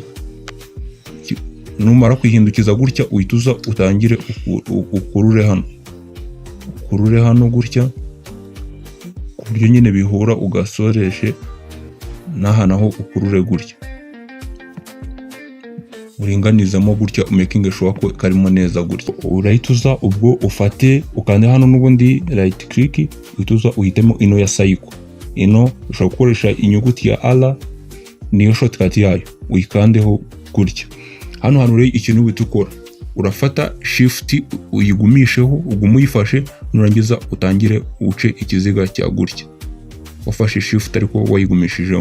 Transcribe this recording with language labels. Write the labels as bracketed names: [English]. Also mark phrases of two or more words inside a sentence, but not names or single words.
[Kinyarwanda] Numara kwihindukiza gutya, uhita uza utangire ukurure hano gutya, ku buryo nyine bihura, ugasoreshe n'aha naho ukurure gutya, uringanizamo gutya, [English] making sure [Kinyarwanda] ko karimo neza gutya. Urahita uza ubwo ufate ukande hano n'ubundi [English] right click, [Kinyarwanda] uhita uza uhitemo ino ya cycle. Ino ushobora gukoresha inyuguti ya R, niyo shortcut yayo, uyikandeho gutya. Hano rero ikintu uhita ukora, urafata shift uyigumisheho, ugume uyifashe, nurangiza utangire uce ikiziga cya gutya, wafashe shift ariko wayigumishijeho.